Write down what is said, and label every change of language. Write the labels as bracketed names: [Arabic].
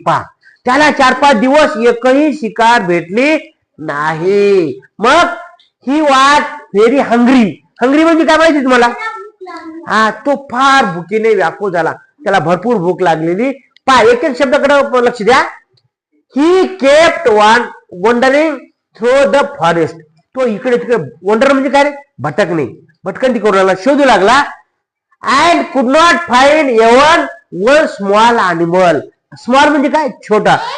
[Marathi] पहा, त्याला 4-5 दिवस एकही शिकार भेटली नाही. मग [English] He was very hungry. [Marathi] Hungry म्हणजे काय माहिती तुम्हाला? हा, तो फार भुकीने व्याकुळ झाला, त्याला भरपूर भूक लागलेली. पहा, एक एक शब्दाकडे लक्ष द्या. [English] He kept wandering through the forest. [Marathi] तो इकडे तिकडे, वंडर म्हणजे काय रे? भटकणे, भटकंती करू लागला, शोधू लागला. [English] And could not find even one small animal. [Marathi] Small म्हणजे काय? छोटा.